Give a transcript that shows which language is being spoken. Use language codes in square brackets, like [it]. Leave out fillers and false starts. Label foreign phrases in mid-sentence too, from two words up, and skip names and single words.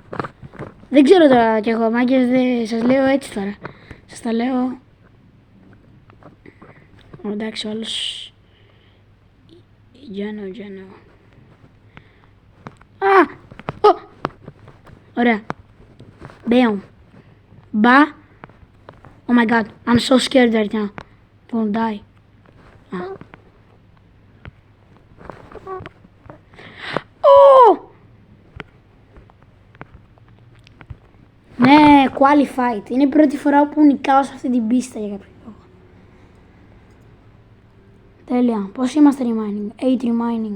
[el] Δεν ξέρω τώρα κι εγώ, μάγκες, σας λέω έτσι τώρα. Σας τα λέω. Εντάξει, όλος. Γιάννο. Ωραία. Μπέον. Μπα. [en] Oh my god, I'm so scared right now. I'm gonna die. [el] Ναι, qualified. Είναι η πρώτη φορά που νικάω σε αυτή την πίστα για κάποιο λόγο. Τέλεια. Πώς είμαστε remaining? 8 remaining.